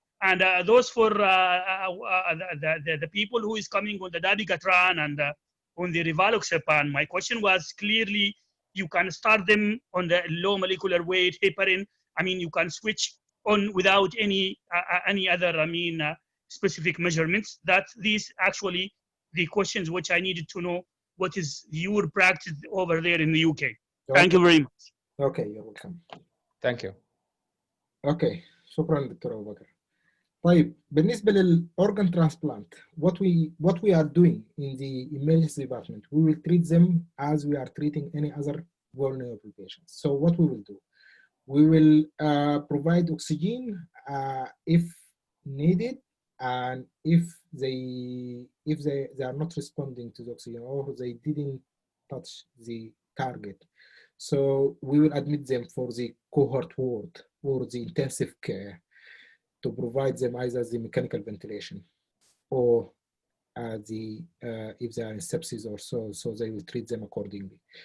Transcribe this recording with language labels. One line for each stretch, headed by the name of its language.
English: And those for the people who is coming on the dabigatran and on the rivaroxaban, my question was clearly you can start them on the low molecular weight heparin. You can switch on without any other specific measurements. That these actually the questions which I needed to know. What is your practice over there in the UK? Thank you very much. Okay, you're welcome. Thank you.
Arabic: Okay, شكرا دكتور أبو بكر. طيب بالنسبة للorgan
English: transplant, what we are doing in the emergency department, we will treat them as we are treating any other vulnerable patients. So what we will do, we will provide oxygen if needed, and if they are not responding to the oxygen or they didn't touch the target, so we will admit them for the cohort ward or the intensive care to provide them either the mechanical ventilation or if they are in sepsis or so they will treat them accordingly.